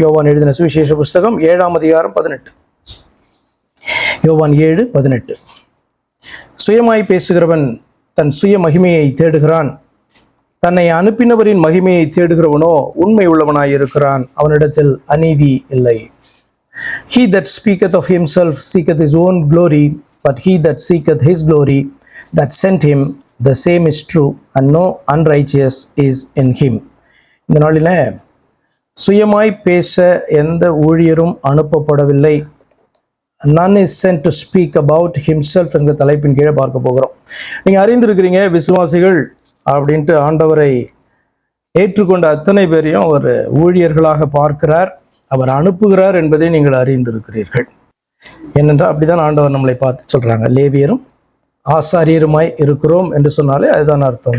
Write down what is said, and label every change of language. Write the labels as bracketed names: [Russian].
[Tamil] யோவான் எழுதின சுவிசேஷ புஸ்தகம் 7ஆம் அதிகாரம் 18. யோவான் 7:18. சுயமாய் பேசுகிறவன் தன் சுய மகிமையை தேடுகிறான், தன்னை அனுப்பினவரின் மகிமையை தேடுகிறவனோ உண்மை உள்ளவனாய் இருக்கிறான், அவனிடத்தில் அநீதி இல்லை. [English] He that speaketh of himself seeketh his own glory, but he that seeketh his glory that sent him, the same is true, and no unrighteous is in him. [Tamil] இந்த நாளில் சுயமாய் பேச எந்த ஊழியரும் அனுப்பப்படவில்லை. [English] None is sent to speak about himself [Tamil] என்ற தலைப்பின் கீழே பார்க்க போகிறோம். நீங்கள் அறிந்திருக்கிறீங்க, விசுவாசிகள் அப்படின்ட்டு ஆண்டவரை ஏற்றுக்கொண்ட அத்தனை பேரையும் அவர் ஊழியர்களாக பார்க்கிறார், அவர் அனுப்புகிறார் என்பதை நீங்கள் அறிந்திருக்கிறீர்கள். ஏனென்றால் அப்படிதான் ஆண்டவர் நம்மளை பார்த்து சொல்றாங்க, லேவியரும் ஆசாரியருமாய் இருக்கிறோம் என்று சொன்னாலே அதுதான் அர்த்தம்.